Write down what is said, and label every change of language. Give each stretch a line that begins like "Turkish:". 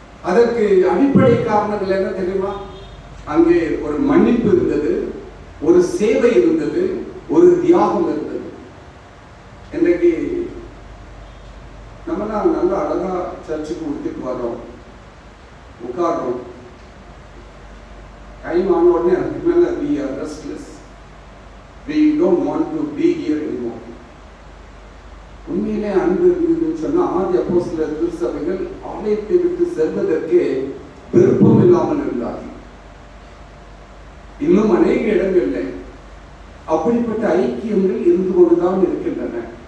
Tamil: அதற்கு அடிப்படை காரணங்கள் என்ன தெரியுமா? அங்கே ஒரு மன்னிப்பு இருந்தது, ஒரு சேவை இருந்தது, ஒரு தியாகம் இருந்தது. இன்றைக்கு நம்மலாம் நல்லா அழகா சர்ச்சுக்கு உடுத்திட்டு வர்றோம், உட்கார்றோம். டைம் ஆன உடனே அதுக்கு மேல
English: we are restless, we don't want to be here anymore.
Tamil: உண்மையிலே அன்பு இருந்ததுன்னு சொன்னா ஆதி அப்போஸ்தலர் திருச்சபைகள் ஆலயத்தை விட்டு செல்வதற்கு விருப்பம் இல்லாமல் இருந்தார்கள். இன்னும் அநேக இடங்கள்ல அப்படிப்பட்ட ஐக்கியங்கள் இருந்து கொண்டுதான் இருக்கின்றன.